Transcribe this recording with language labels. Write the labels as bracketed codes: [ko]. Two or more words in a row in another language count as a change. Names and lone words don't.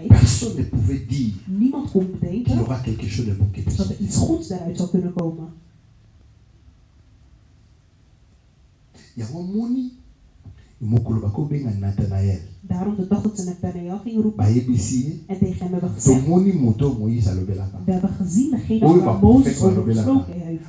[fr] Personne ne pouvait dire. [nl] Niemand kon bedenken. [fr] Qu'il y aura quelque chose de bon qui est [nl] dat er iets goeds daaruit zou kunnen komen. [ln] Yawamoni. Nathanaël. [nl] Daarom de dag dat ze Nathanael gingen roepen. En tegen hem hebben gezegd. We hebben gezien degene waar Mozes over gesproken heeft.